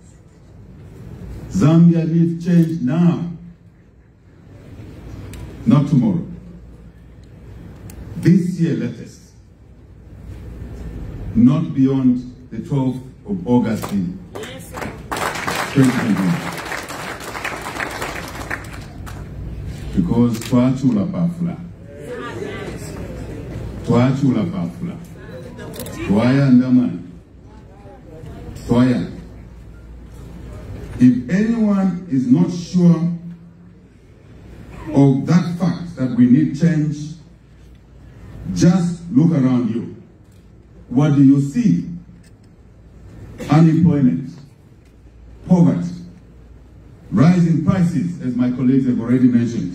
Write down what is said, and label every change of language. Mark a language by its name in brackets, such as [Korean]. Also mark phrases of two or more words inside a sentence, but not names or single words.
[English] Zambia needs change now, not tomorrow. This year latest, not beyond the 12th of August 2021. [Bemba] Because twachula pafula. Twachula pafula. Twaya ndaman. Twaya. [English] If anyone is not sure of that fact that we need change, just look around you. What do you see? Unemployment, poverty, rising prices, as my colleagues have already mentioned.